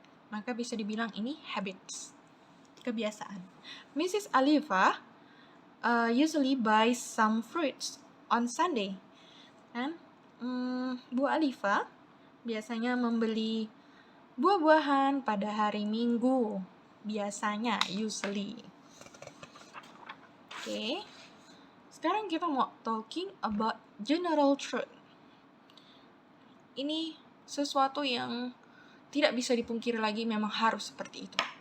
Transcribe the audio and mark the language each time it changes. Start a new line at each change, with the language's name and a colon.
Indonesian: Maka bisa dibilang ini habits, kebiasaan.
English: Mrs. Alifa usually buys some fruits on Sunday.
Indonesian: Kan? Bu Alifa biasanya membeli buah-buahan pada hari Minggu. Biasanya, usually. Oke. Sekarang kita mau talking about general truth. Ini sesuatu yang tidak bisa dipungkiri lagi, memang harus seperti itu.